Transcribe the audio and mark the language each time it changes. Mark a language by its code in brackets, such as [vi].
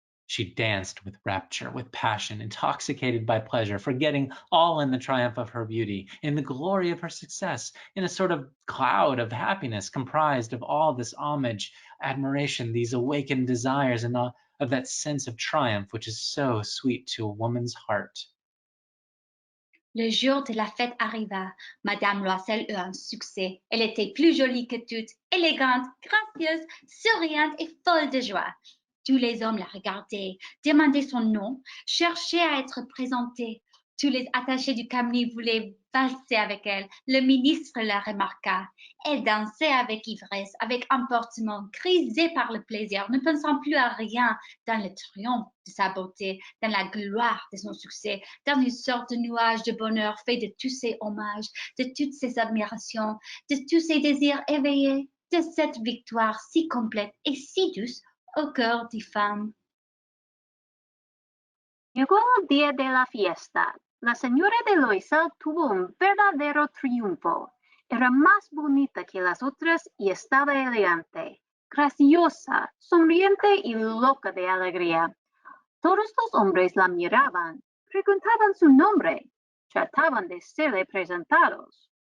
[en] She danced with rapture, with passion, intoxicated by pleasure, forgetting all in the triumph of her beauty, in the glory of her success, in a sort of cloud of happiness comprised of all this homage, admiration, these awakened desires, and of that sense of triumph which is so sweet to a woman's heart. [fr] Le jour de la fête arriva. Madame Loisel eut un succès. Elle était plus jolie que toutes, élégante, gracieuse, souriante et folle de joie. Tous les hommes la regardaient, demandaient son nom, cherchaient à être présentés. Tous les attachés du cabinet voulaient valser avec elle. Le ministre la remarqua. Elle dansait avec ivresse, avec emportement, grisée par le plaisir, ne pensant plus à rien dans le triomphe de sa beauté, dans la gloire de son succès, dans une sorte de nuage de bonheur fait de tous ces hommages, de toutes ces admirations, de tous ces désirs éveillés, de cette victoire si complète et si douce au cœur des femmes. [es] Llegó el día de la fiesta. La señora de Loisel tuvo un verdadero triunfo. Era más bonita que las otras y estaba elegante, graciosa, sonriente y loca de alegría. Todos los hombres la miraban, preguntaban su nombre, trataban de serle presentados.